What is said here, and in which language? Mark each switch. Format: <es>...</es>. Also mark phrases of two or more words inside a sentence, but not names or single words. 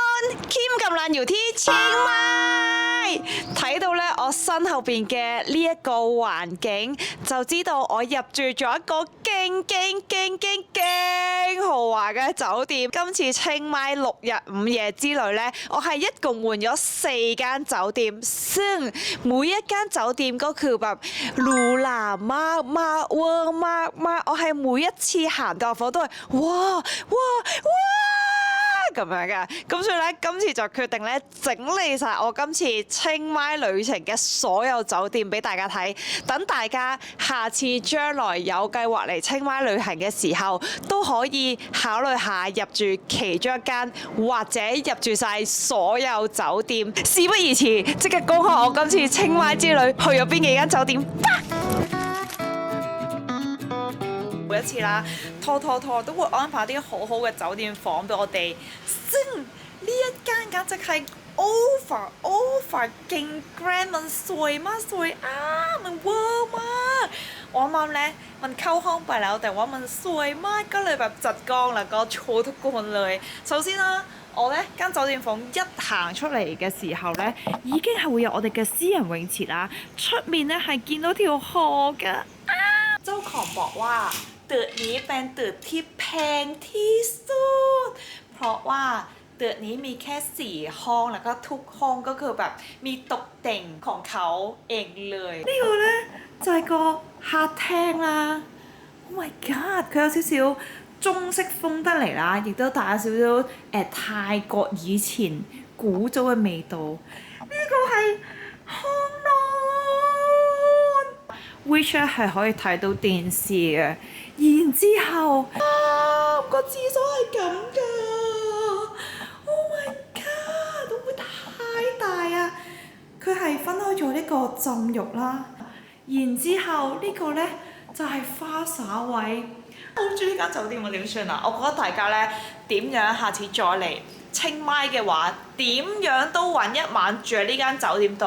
<yue>Kim 咁爛搖 T 清邁，睇到咧我身後邊嘅呢一個環境，就知道我入住咗一個勁豪華嘅酒店。今次清邁6日5夜之旅咧，我係一共換咗4間酒店， ซึ่ง每一間酒店</yue> <th>ก็คือแบบหรูหรามากเวอร์มาก</th> <yue>我係每一次行到入房都係哇咁樣嘅，咁所以咧今次就決定咧整理晒我今次清邁旅程嘅所有酒店俾大家睇，等大家下次將來有計劃嚟清邁旅行嘅時候，都可以考慮下入住其中一間，或者入住晒所有酒店。事不宜遲，即刻公開我今次清邁之旅去咗邊幾間酒店。每一次啦，拖都會安排啲好好嘅酒店房俾我哋。 ซึ่ง呢一間簡直係 over 勁 grand</yue> <th>มันสวยมากมันเวอร์มาก</th> <yue>我啱啱咧</yue> <th>มันเข้าห้องไปแล้วแต่ว่ามันสวยมากก็เลยแบบจัดกองแล้วก็โชว์ทุกคนเลย</th> <yue>首先啦我咧間酒店房一行出嚟嘅時候咧，已經係會有我哋嘅私人泳池啦，出面咧係見到條河㗎。</yue> <th>เจ้าของบอกว่าตึกนี้เป็นตึกที่แพงที่สุดเพราะว่าตึกนี้มีแค่4ห้องแล้วก็ทุกห้องก็คือแบบมีตกแต่งของเขาเองเลย</th> <yue>呢個咧就係個客廳啦</yue> <en>Oh my god</en> <yue>佢有少少中式風得嚟啦，亦都帶有少少泰國以前古早嘅味道。呢個係烘爐 ，which 係可以睇到電視嘅。然之後，個廁所係咁㗎 ！</yue> <en>Oh my god！</en> <yue>會唔會太大啊？佢係分開咗呢個浸浴啦，然之後呢個咧就係花灑位。好中意呢間酒店喎，點算啊？我覺得大家咧點樣下次再嚟清邁嘅話，點樣都揾一晚住喺呢間酒店度。</yue>